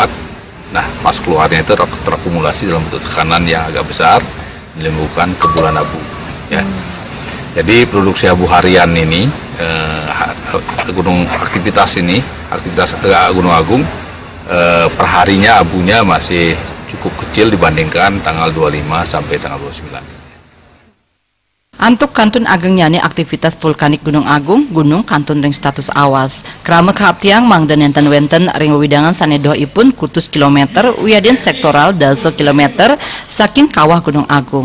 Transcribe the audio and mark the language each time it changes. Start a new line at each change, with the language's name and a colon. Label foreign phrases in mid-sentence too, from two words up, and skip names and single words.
Indonesian: Nah pas keluarnya itu terakumulasi dalam bentuk tekanan yang agak besar, menimbulkan kebulan abu ya. Jadi produksi abu harian ini aktivitas Gunung Agung perharinya abunya masih cukup kecil dibandingkan tanggal 25 sampai tanggal 29.
Balinese: Antuk kantun Ageng nyane aktivitas vulkanik Gunung Agung, gunung kantun ring status awas. Krama kahaptiang mangdan enten wenten ring widangan sanedoh ipun kutus kilometer wiadin sektoral dasa kilometer saking kawah Gunung Agung.